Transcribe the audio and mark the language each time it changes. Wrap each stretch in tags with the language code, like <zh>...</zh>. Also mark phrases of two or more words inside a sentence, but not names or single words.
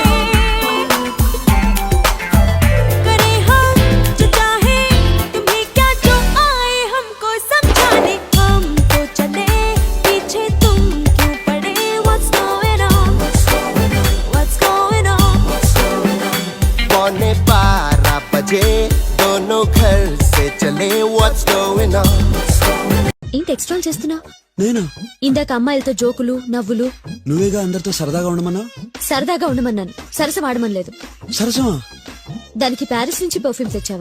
<hi>करे हम जो चाहे तुम्हें क्या, जो आए हमको समझाने, हम तो चले पीछे तुम क्यों पड़े।</hi> <en>What's going on? What's going on?</en> <hi>12 बजे दोनों घर से चले,</hi> <en>what's going on?</en> <te>ఏంటి ఎక్స్ట్రా చేస్తున్నావు? నేనా? ఇందాక అమ్మాయిలతో జోకులు నవ్వులు, నువ్వేగా అందరితో సరదాగా ఉండమన్నా? సరదాగా ఉండమన్నాను, సరసం ఆడమనలేదు. సరసమా? దానికి ప్యారిస్ నుంచి పర్ఫ్యూమ్ తెచ్చావా?</te>